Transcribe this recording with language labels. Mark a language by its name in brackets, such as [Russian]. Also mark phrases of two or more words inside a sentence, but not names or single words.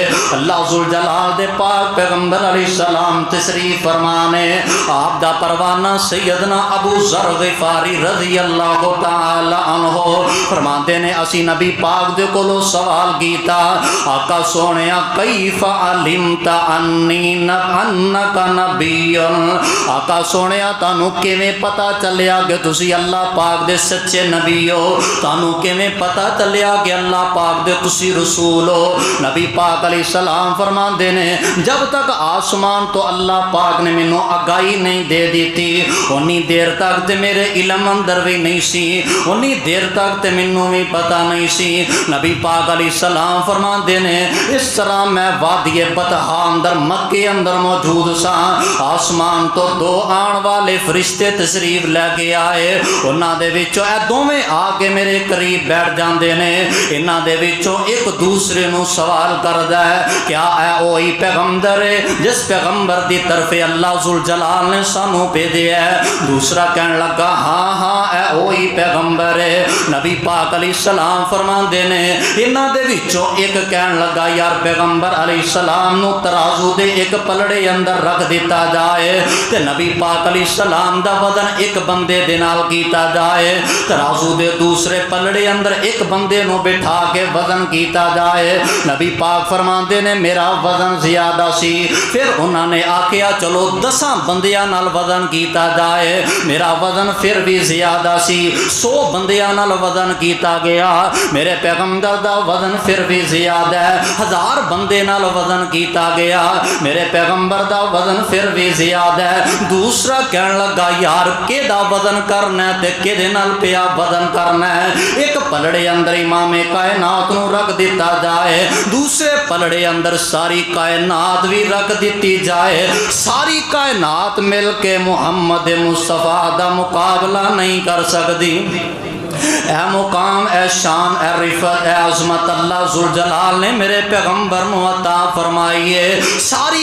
[Punjabi] اللہ ذوالجلال دے پاک پیغمبر علیہ السلام تشریف فرمانے، آپ دا پروانہ سیدنا ابو ذر غفاری [Arabic] رضی اللہ تعالی عنہ [Punjabi] فرماتے نے اسی نبی پاک دے کولو سوال کیتا آقا سونیا [Arabic] کیف علمت انی انک نبی، [Punjabi] آقا سونیا تانوں کیویں پتہ چلیا کہ تسی اللہ پاک دے سچے نبی ہو، تانوں کیویں پتہ چلیا کہ اللہ پاک دے تسی رسول ہو؟ نبی پاک [Arabic] علیہ السلام [Punjabi] فرماندے نے جب تک آسمان تو اللہ پاک نے مینوں آگاہی نہیں دے دیتی اونی دیر تک تے میرے علم اندر بھی نہیں سی، اونی دیر تک تے مینوں بھی پتہ نہیں سی۔ نبی پاک [Arabic] علیہ السلام [Punjabi] فرماندے نے اس طرح میں وادی بطحا اندر مکے اندر موجود سا، آسمان تو دو آن والے فرشتے تشریف لے کے آئے، انہاں دے وچوں اے دوویں آ کے میرے قریب بیٹھ جاندے نے، انہاں دے وچوں ایک دوسرے دوسرے نو سوال کردا ہے کیا اے وہی پیغمبر ہے جس پیغمبر دی طرف اللہ ذوالجلال نے سانو بھیجیا ہے؟ دوسرا کہنے لگا ہاں ہاں اے وہی پیغمبر ہے۔ نبی پاک [Arabic] علیہ السلام [Punjabi] فرماندے نے انہاں دے وچوں ایک کہنے لگا یار پیغمبر [Arabic] علیہ السلام [Punjabi] نو ترازو دے ایک پلڑے اندر رکھ دیتا جائے تے نبی پاک [Arabic] علیہ السلام [Punjabi] دا وزن ایک بندے دے نال کیتا جائے، ترازو دے دوسرے پلڑے اندر ایک بندے نو بٹھا کے وزن کیتا جائے۔ نبی پاک فرماندے نے میرا وزن زیادہ سی، پھر انہوں نے آکھیا چلو 10 بندیاں نال وزن کیتا جائے، میرا وزن پھر بھی زیادہ سی، 100 بندیاں نال وزن کیتا گیا، میرے پیغمبر دا وزن پھر بھی زیادہ ہے، 1000 بندے نال وزن کیتا گیا، میرے پیغمبر دا وزن پھر بھی زیادہ ہے۔ دوسرا کہنے لگا یار کیدا وزن کرنا ہے تے کیدے نال پیا وزن کرنا ہے؟ ایک پلڑے اندر امام کائنات نو رکھ دیتا جائے، دوسرے پلڑے اندر ساری کائنات بھی رکھ دیتی جائے، ساری کائنات مل کے محمد مصطفیٰ دا مقابلہ نہیں کر سکتی۔ اے مقام اے شان اے رفت اے عظمت اللہ ذوالجلال نے میرے پیغمبر نو عطا فرمائیے، ساری